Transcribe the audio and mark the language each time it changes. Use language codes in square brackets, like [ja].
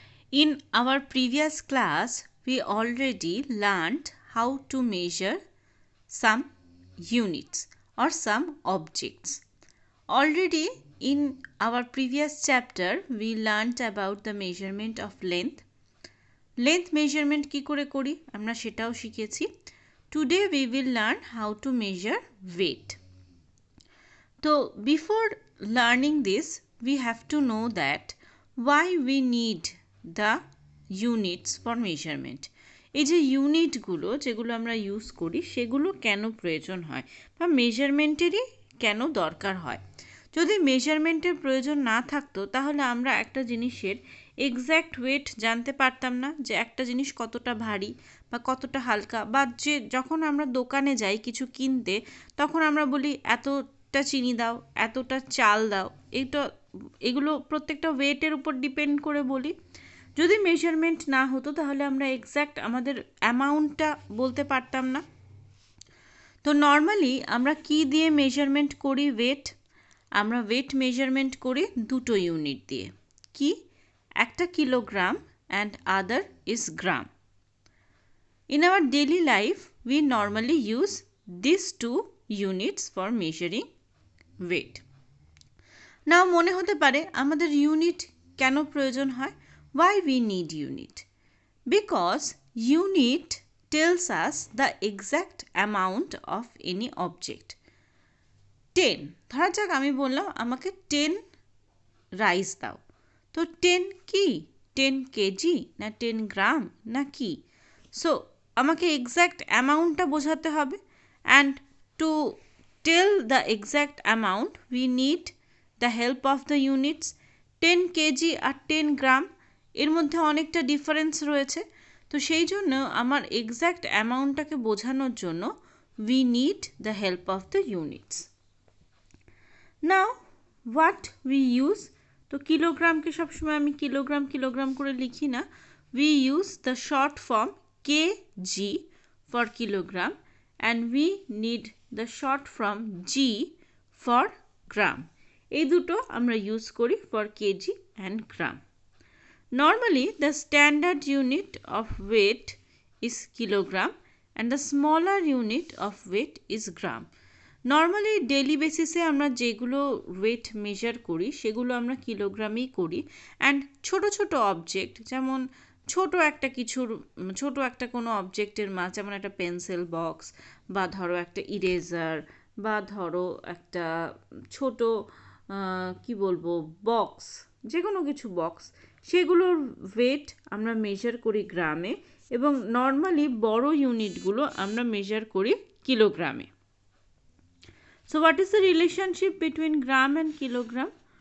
[en] In our previous class, we already learned how to measure some units or some objects. Already in our previous chapter, we learned about the measurement of length. Length measurement [bn] কি করে করি আমরা সেটাও শিখেছি. [en] Today we will learn how to measure weight. So before learning this, we have to know that why we need the units for measurement. [bn] এই যে ইউনিটগুলো যেগুলো আমরা ইউজ করি সেগুলো কেন প্রয়োজন হয় বা মেজারমেন্টেরই কেন দরকার হয়. যদি মেজারমেন্টের প্রয়োজন না থাকতো তাহলে আমরা একটা জিনিসের এক্স্যাক্ট ওয়েট জানতে পারতাম না, যে একটা জিনিস কতটা ভারী বা কতটা হালকা, বা যে যখন আমরা দোকানে যাই কিছু কিনতে তখন আমরা বলি এতটা চিনি দাও, এতটা চাল দাও, এগুলো প্রত্যেকটা ওয়েটের উপর ডিপেন্ড করে বলি. যদি মেজারমেন্ট না হতো তাহলে আমরা এক্স্যাক্ট আমাদের অ্যামাউন্টটা বলতে পারতাম না. তো নর্মালি আমরা কি দিয়ে মেজারমেন্ট করি ওয়েট? আমরা ওয়েট মেজারমেন্ট করি দুটো ইউনিট দিয়ে. কি? [en] একটা kilogram and other is gram. In our daily life, we normally use these two units for measuring weight. [bn] Now মনে হতে পারে আমাদের ইউনিট কেন প্রয়োজন হয়? [en] Why we need unit? Because unit tells us the exact amount of any object. [bn] 10 ধরা যাক আমি বললাম আমাকে 10 রাইস দাও. তো 10 কি? 10 কেজি না 10 গ্রাম না কি? [en] so [bn] আমাকে এক্স্যাক্ট অ্যামাউন্টটা বোঝাতে হবে, [en] And to tell the exact amount we need the help of the units. [bn] 10 KG আর 10 গ্রাম এর মধ্যে অনেকটা ডিফারেন্স রয়েছে. তো সেই জন্য আমার এক্স্যাক্ট অ্যামাউন্টটাকে বোঝানোর জন্য [en] We need the help of the units. Now what we use? [bn] তো কিলোগ্রামকে সবসময় আমি কিলোগ্রাম কিলোগ্রাম করে লিখি না. [en] We use the short form kg for kilogram, and we need the short form g for gram. [bn] এই দুটো আমরা ইউজ করি [en] for kg and gram. Normally the standard unit of weight is kilogram and the smaller unit of weight is gram. [bn] Normally daily বেসিসে আমরা যেগুলো wait measure করি সেগুলো আমরা কিলোগ্রামেই করি, অ্যান্ড ছোট ছোট অবজেক্ট যেমন ছোট একটা কোনো অবজেক্টের মাছ, যেমন একটা পেন্সিল বক্স বা ধরো একটা ইরেজার বা ধরো একটা ছোট কি বলবো বক্স, যে কোনো কিছু বক্স, সেগুলোর ওয়েট আমরা মেজার করি গ্রামে, এবং নর্মালি বড় ইউনিটগুলো আমরা মেজার করি কিলোগ্রামে. [en] So what is the relationship between gram and kilogram?